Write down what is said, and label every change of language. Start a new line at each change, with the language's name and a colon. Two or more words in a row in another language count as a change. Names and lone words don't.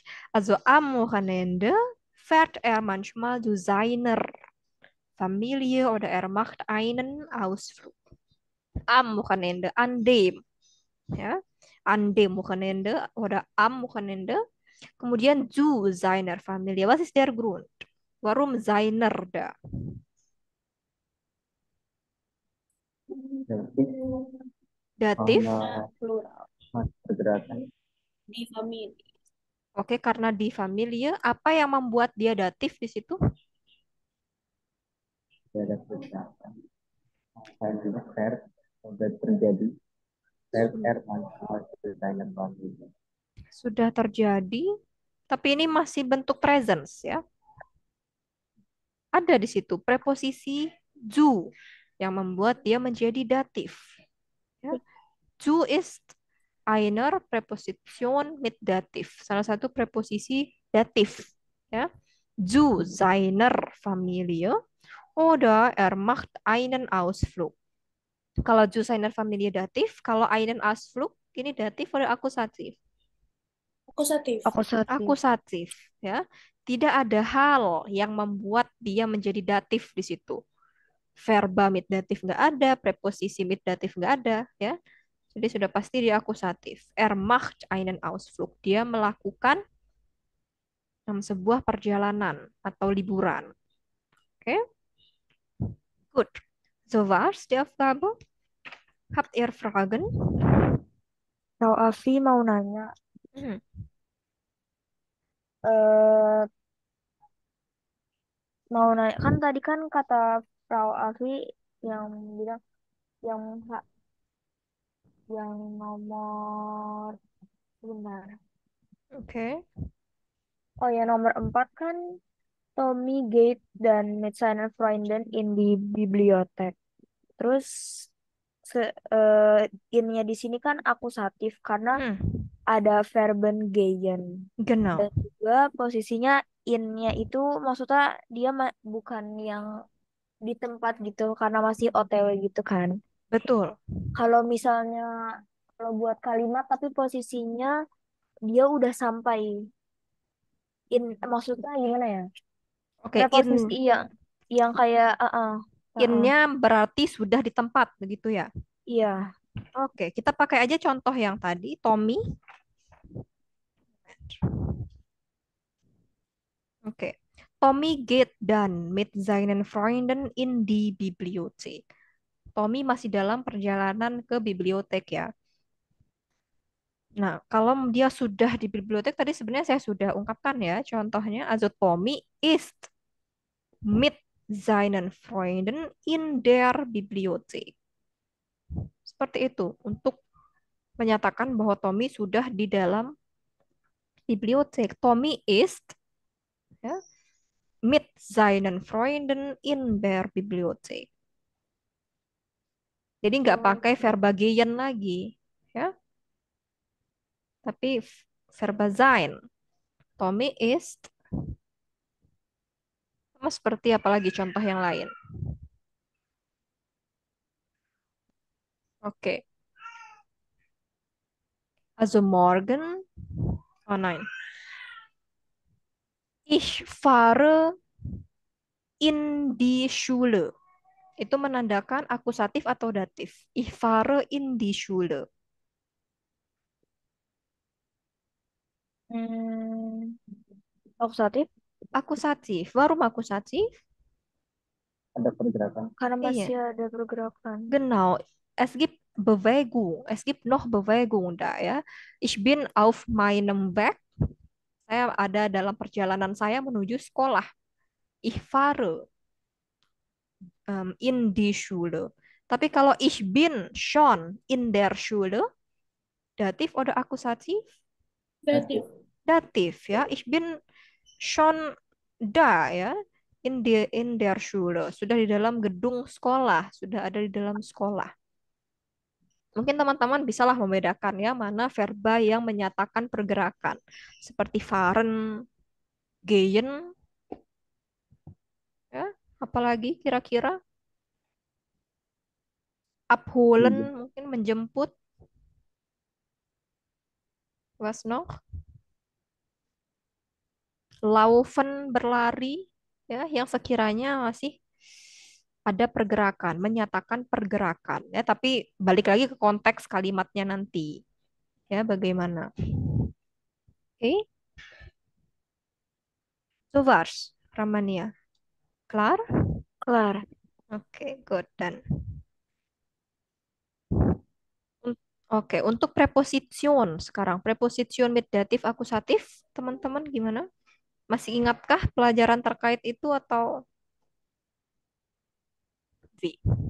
German: Also am Wochenende fährt er manchmal zu seiner Familie oder er macht einen Ausflug. Am Wochenende, an dem, ja, an dem Wochenende oder am Wochenende. Kemudian zu seiner Familie. Was ist der Grund? Warum seiner da?
Indonesian: Datif Datif. sama Plural. pergerakan. Di family. Oke, karena di Familie, apa yang membuat dia datif di situ? Ada pergerakan. Selanjutnya verb sudah terjadi.
German: Verb manchmal zu seiner Familie.
Indonesian: Sudah terjadi, tapi ini masih bentuk presence ya. Ada di situ preposisi zu yang membuat dia menjadi datif. Ya.
German: Zu ist einer Präposition mit Dativ.
Indonesian: Salah satu preposisi datif. Ya.
German: Zu seiner Familie oder er macht einen Ausflug.
Indonesian: Kalau
German: zu seiner Familie
Indonesian: datif, kalau
German: einen Ausflug
Indonesian: ini datif oder akusatif? Akusatif. Akusatif. Akusatif, ya. Tidak ada hal yang membuat dia menjadi datif di situ. Verba mit datif nggak ada, preposisi mit datif nggak ada, ya. Jadi sudah pasti dia akusatif.
German: Er macht einen Ausflug.
Indonesian: Dia melakukan sebuah perjalanan atau liburan. Oke, good.
German: So war's die Aufgabe. Habt ihr Fragen?
Indonesian: Frau Afi mau nanya, Hmm. eh mau nanya kan tadi kan kata Frau Afi yang bilang yang yang nomor benar. Oke. Oh ya nomor 4 kan Tommy Gate dan
German: Midsummer Freunden
Indonesian: in di bibliotek. Terus innya di sini kan akusatif karena Hmm. ada
German: verben gehen. Genau.
Indonesian: Dan juga posisinya innya itu maksudnya dia bukan yang di tempat gitu karena masih OTW gitu kan. Betul. Kalau misalnya kalau buat kalimat tapi posisinya dia udah sampai maksudnya gimana ya? Oke, Preposisi yang kayak innya berarti sudah di tempat begitu ya. iya. Oke, kita pakai aja contoh yang tadi, Tommy. Oke.
German: Tommy geht dann mit seinen Freunden in die Bibliothek.
Indonesian: Tommy masih dalam perjalanan ke bibliotek ya. Nah, kalau dia sudah di bibliotek, tadi sebenarnya saya sudah ungkapkan ya. Contohnya,
German: also Tommy ist mit seinen Freunden in der Bibliothek.
Indonesian: Seperti itu, untuk menyatakan bahwa Tommy sudah di dalam bibliotek.
German: Tommy ist ya, mit seinen Freunden in der Bibliothek.
Indonesian: Jadi nggak Oh, pakai verba gehen lagi, ya, tapi verba sein.
German: Tommy ist,
Indonesian: sama seperti apalagi contoh yang lain. Oke,
German: also morgen, oh nein, ich fahre in die Schule.
Indonesian: Itu menandakan akusatif atau datif.
German: Ich fahre in die Schule.
Indonesian: hmm, akusatif Akusatif. Warum akusatif? Ada pergerakan. karena Iya. masih ada pergerakan.
German: Genau. Es gibt Bewegung. Es gibt noch Bewegung da ya. Ich bin auf meinem Weg.
Indonesian: Saya ada dalam perjalanan saya menuju sekolah.
German: Ich fahre in die Schule.
Indonesian: Tapi kalau
German: ich bin schon in der Schule,
Indonesian: datif oder akusatif? Datif. Datif ya.
German: Ich bin schon da ya. In der Schule.
Indonesian: Sudah di dalam gedung sekolah. Sudah ada di dalam sekolah. Mungkin teman-teman bisalah membedakan ya mana verba yang menyatakan pergerakan. Seperti fahren, gehen, ya. Apalagi kira-kira abholen Iya. mungkin menjemput.
German: Was noch?
Indonesian: Laufen berlari ya yang sekiranya masih ada pergerakan, menyatakan pergerakan ya, tapi balik lagi ke konteks kalimatnya nanti ya bagaimana. Oke,
German: so war's, Ramania. Klar?
Indonesian: Kelar. Oke, good dan. Oke, untuk preposition sekarang. Preposition mit datif akusatif, teman-teman gimana? Masih ingatkah pelajaran terkait itu atau V?